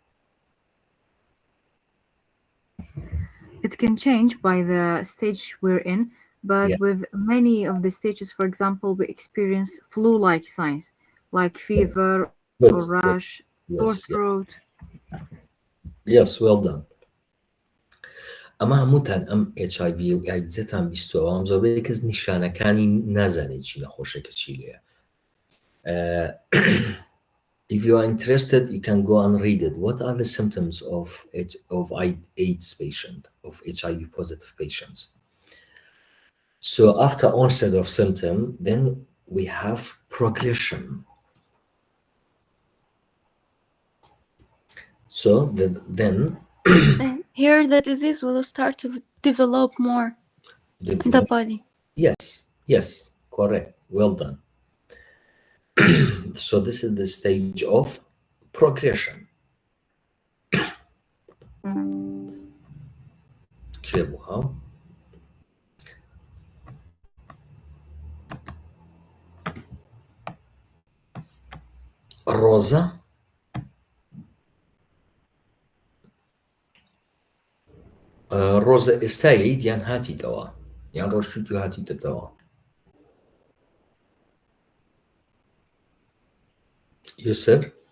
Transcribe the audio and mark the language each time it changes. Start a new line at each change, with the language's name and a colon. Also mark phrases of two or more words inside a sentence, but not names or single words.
English: It can change by the stage we're in, but Yes. with many of the stages, for example, we experience flu-like signs like fever or Good. rash, Good. sore Yes. Yes. throat. Yes. Well done.
Central Kurdish: ئەمە هەمووتان ئەم HIV و ئایدزتان بیستەوەم زۆربەی کەس نیشانەکانی نازانێت چی نەخۆشەکە چی لێیە.
English: If you are interested, you can go and read it. What are the symptoms of AIDS patient, of HIV positive patients? So after onset of symptom, then we have progression. So then And here the disease will start to develop more in the body. Yes, correct. Well done. So this is the stage of progression.
Central Kurdish: كتابها ڕۆزە ڕۆزە ئێستایی دیان هاتیتەوە یان ڕۆژوت و هاتیتەوە یوسر